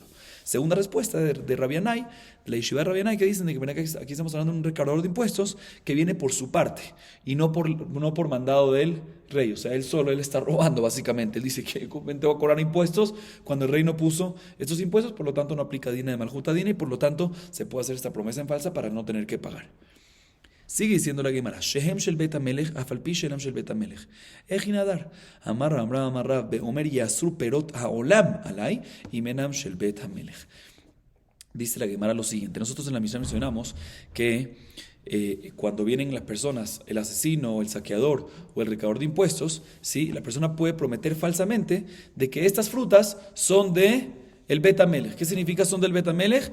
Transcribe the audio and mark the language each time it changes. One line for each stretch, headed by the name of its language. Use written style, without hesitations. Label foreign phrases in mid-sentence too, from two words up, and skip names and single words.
Spanish: Segunda respuesta de Rabbi Yanai, de la yeshiva de Rabbi Yanai, que dicen de que aquí estamos hablando de un recaudador de impuestos que viene por su parte y no por mandado del rey. O sea, él está robando básicamente. Él dice que te va a cobrar impuestos cuando el rey no puso estos impuestos, por lo tanto no aplica
Aramaic: דינא דמלכותא דינא
Spanish: y por lo tanto se puede hacer esta promesa en falsa para no tener que pagar. Sigue diciendo la Gemara,
Hebrew: שהם של בית המלך אף על פי שהם של בית המלך. היכי נדר אמר רב באומר יאסרו פירות העולם עלי אם אינם של בית המלך.
Spanish: Dice la Gemara lo siguiente, nosotros en la Mishnah mencionamos que cuando vienen las personas, el asesino, o el saqueador o el recaudador de impuestos, ¿sí?, la persona puede prometer falsamente de que estas frutas son de el
Hebrew: בית המלך.
Spanish: ¿Qué significa son del
Hebrew: בית המלך?